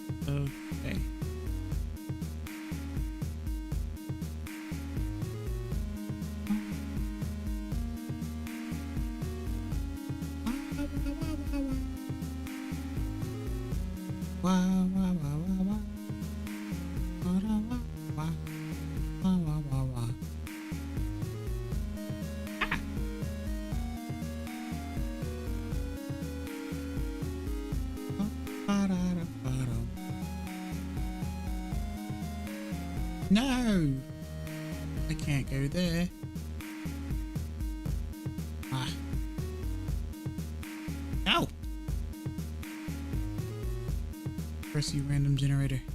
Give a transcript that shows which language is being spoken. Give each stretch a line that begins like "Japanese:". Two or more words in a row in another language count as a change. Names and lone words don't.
English: Okay. Wah, wah, wah, wah, wah. Wah, wah, wah, wah. Wah, wah, wah, wah. Ah. Ba-da-da-ba-da. No! I can't go there. Ah. No! Press you random generator.